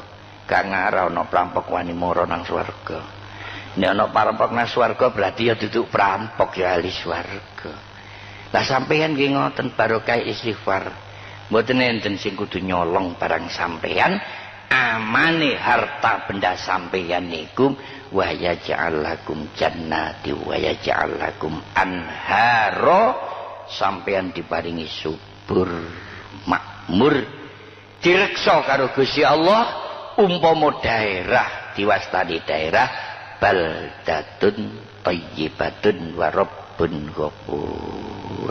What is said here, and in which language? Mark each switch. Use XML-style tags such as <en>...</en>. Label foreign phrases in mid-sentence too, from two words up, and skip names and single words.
<jv>Gak ngara ana perampok wani mara nang swarga. Nek ana perampok nang swarga berarti ya duduk perampok ya ahli swarga. Lah sampeyan nggih ngoten barokah istighfar. Mboten enten sing kudu nyolong barang sampeyan, amane harta benda sampeyan niku</jv> <ar>ويجعل لكم جنات ويجعل لكم أنهارا.</ar> <jv>Sampeyan diparingi subur makmur direksa karo Gusti Allah. Umpama daerah diwastani daerah</jv> <ar>بلدة طيبة ورب غفور.</ar>